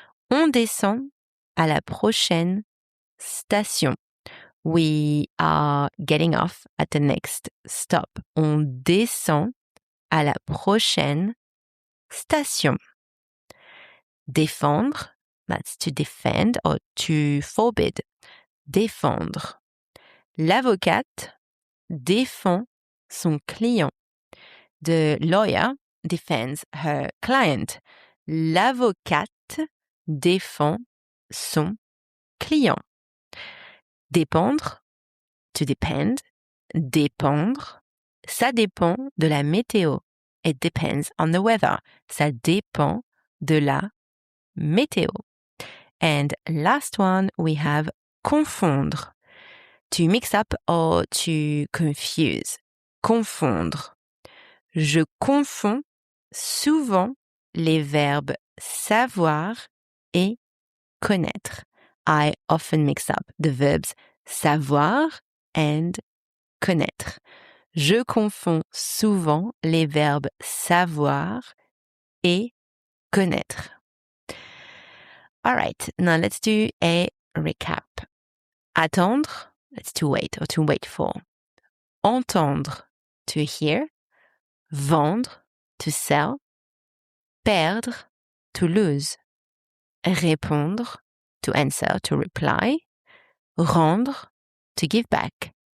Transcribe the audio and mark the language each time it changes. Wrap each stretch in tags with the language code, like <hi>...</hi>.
<fr>On descend à la prochaine station.</fr> <en>We are getting off at the next stop.</en> <fr>On descend à la prochaine station.</fr> <en>Défendre, that's to defend or to forbid.</en> <fr>Défendre. L'avocate défend son client.</fr> <en>The lawyer defends her client.</en> <fr>L'avocate défend son client. Dépendre,</fr> <en>to depend.</en> <fr>Dépendre, ça dépend de la météo.</fr> <en>It depends on the weather.</en> <fr>Ça dépend de la météo.</fr> <en>And last one, we have confondre. To mix up or to confuse. Confondre.</en> <fr>Je confonds souvent les verbes savoir et connaître.</fr> <en>I often mix up the verbs savoir and connaître.</en> <fr>Je confonds souvent les verbes savoir et connaître.</fr> <en>All right, now let's do a recap. Attendre, that's to wait or to wait for. Entendre, to hear. Vendre, to sell. Perdre, to lose. Répondre, to answer, to reply. Rendre, to give back.</en>